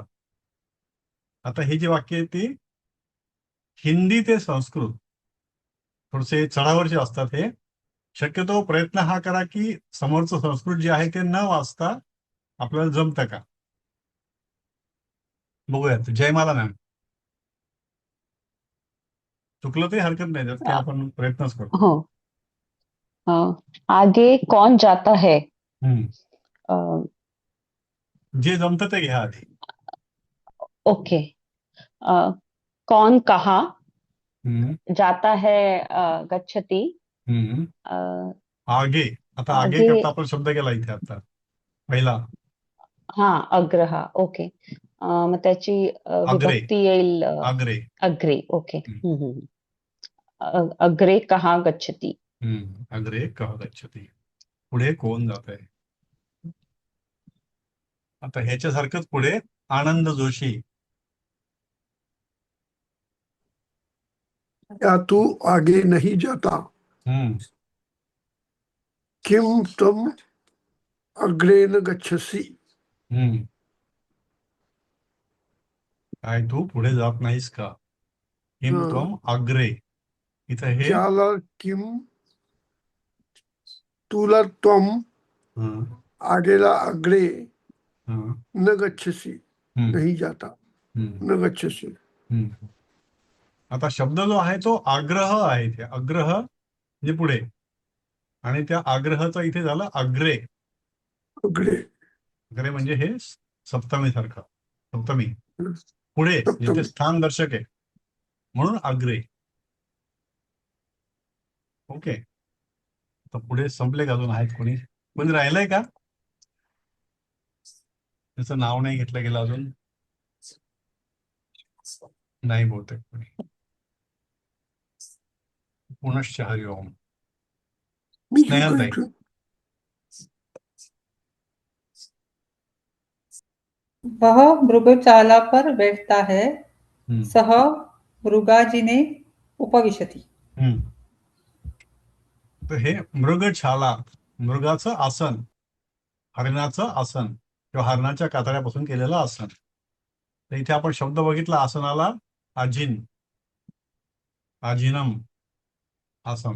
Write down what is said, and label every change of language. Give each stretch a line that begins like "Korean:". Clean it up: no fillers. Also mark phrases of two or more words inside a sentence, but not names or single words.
Marathi: आता हे जे वाक्य आहे ते हिंदी ते संस्कृत थोडेसे चढावरचे असतात. हे शक्यतो प्रयत्न हा करा की समोरचं संस्कृत जे आहे ते न वाचता आपल्याला जमतं का बघूयात. जयमाला मॅम. चुकलं ते हरकत नाही, त्यात काही आपण प्रयत्नच करतो.
Hindi: हो. आगे कौन जाता है?
Marathi: जे जमतं ते घ्या आधी. ओके.
Hindi: कौन कहा? जाता है गच्छति.
Marathi: आगे. आता आगे करता आपण शब्द केला इथे आता पहिला. अग्रह. ओके. मग त्याची विभक्ती येईल अग्रे.
Sanskrit: ओके. अग्रे कहा गच्छति. अग्रे कहा गच्छति.
Marathi: पुढे कोण जात आहे. आता ह्याच्यासारखंच पुढे आनंद जोशी.
Hindi: क्या तू आगे नहीं जाता?
Sanskrit: किम तुम अग्रे न गच्छसी.
Marathi: काय तू पुढे जात नाहीस का?
Sanskrit: किम तुम अग्रे.
Marathi: इथं हे ज्याला किम, तुला तुम, आगेला अग्रे
Sanskrit: न गच्छसी
Hindi: नहीं जाता.
Sanskrit: न गच्छसी.
Marathi: आता शब्द जो आहे तो आग्रह आहे. इथे आग्रह म्हणजे पुढे, आणि त्या आग्रहाचा इथे झालं अग्रे. अग्रे म्हणजे हे सप्तमी सारखं. सप्तमी पुढे जिथे स्थान दर्शक आहे म्हणून अग्रे. ओके. आता पुढे संपले का? अजून आहेत कोणी राहिलंय का? त्याचं नाव नाही घेतलं गेलं अजून. नाही बहुतेक कोणी.
Sanskrit: पुनश्च हरि ओम.
Marathi: स्नेहलताई.
Hindi: वह मृगशाला पर बैठता है, हम्म,
Sanskrit: सह मृगाजिने उपविशति. हम्म.
Marathi: तर हे मृगछाला, मृगाचं आसन, हरणाचं आसन किंवा हरणाच्या कातड्यापासून केलेलं आसन. तर इथे आपण शब्द बघितला आसनाला, आजिन, आजिनम आसन.